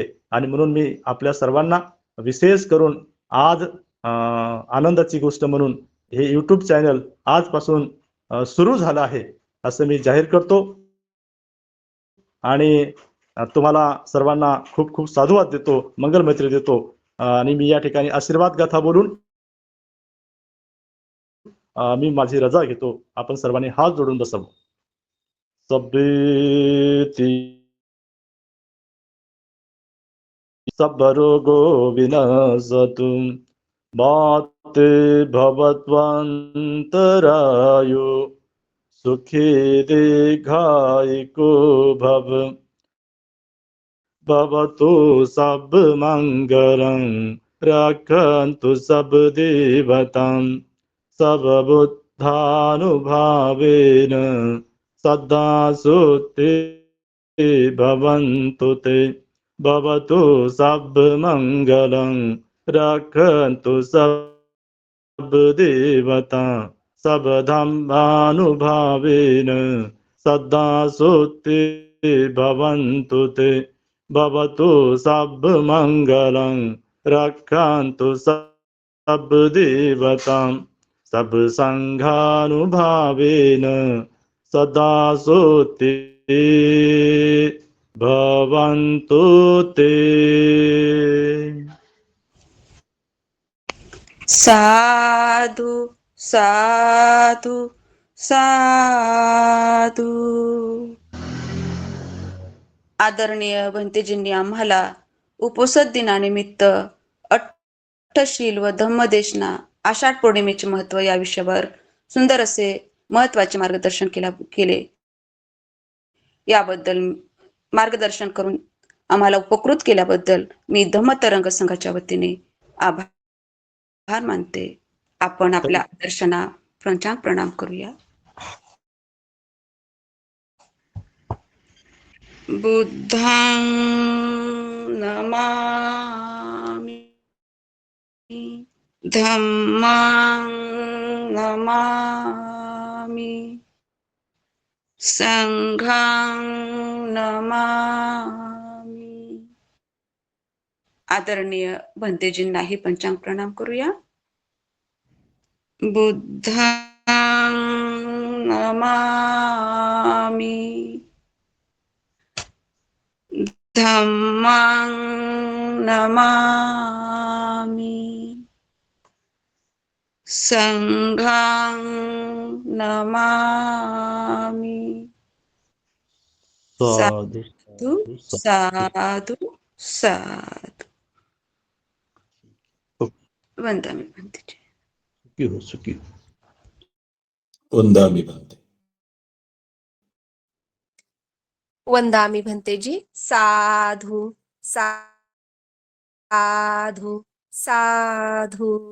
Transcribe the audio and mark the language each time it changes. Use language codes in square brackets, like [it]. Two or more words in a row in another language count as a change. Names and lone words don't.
[mr] आणि म्हणून मी आपल्या सर्वांना विशेष करून आज आनंदाची गोष्ट म्हणून हे YouTube चॅनल आजपासून सुरू झालं आहे असं मी जाहीर करतो आणि तुम्हाला सर्वांना खूप खूप साधुवाद देतो, मंगल मैत्री देतो आणि मी या ठिकाणी आशीर्वाद गाथा बोलून मी माझी रजा घेतो. आपण सर्वांनी हात जोडून बसावं. [pi] सब्बेति सब्बरोगो विनशतु माते भवत्वन्तरायो सुखी दीर्घायिको भवतु सब मंगलं रक्षन्तु सब देवतां सब बुद्धानुभावेन सदा सुते भवन्तु ते भवतु सब मंगलं रक्षन्तु सब देवता सब धम्मानुभावेन सदा सुते भवन्तु ते भवतु सब मंगलं रक्षन्तु सब देवतां सब संघानुभावेन सदा सुते भवन्तु ते. साधु साधु साधू. [mr] आदरणीय भंतेजींनी आम्हाला उपोषण दिनानिमित्त अट्टशील व धम्मदेशना आषाढ पौर्णिमेचे महत्व या विषयावर सुंदर असे महत्वाचे मार्गदर्शन केले. याबद्दल मार्गदर्शन करून आम्हाला उपकृत केल्याबद्दल मी धम्मतरंग संघाच्या वतीने आभार मानते. आपण आपल्या दर्शना पंचांग प्रणाम करूया. [pi] बुद्धां नमामि, धम्मां नमामि, संघां नमामि. [mr] आदरणीय भंतेजींनाही पंचांग प्रणाम करूया. [pi] बुद्धां नमामि, धम्मां नमामि, संघां नमामि. साधु साधु साधु साधु. वंदामी भंतेजी. सुखी वंदामी भंते. वंदामी भंतेजी. साधू साधू साधू.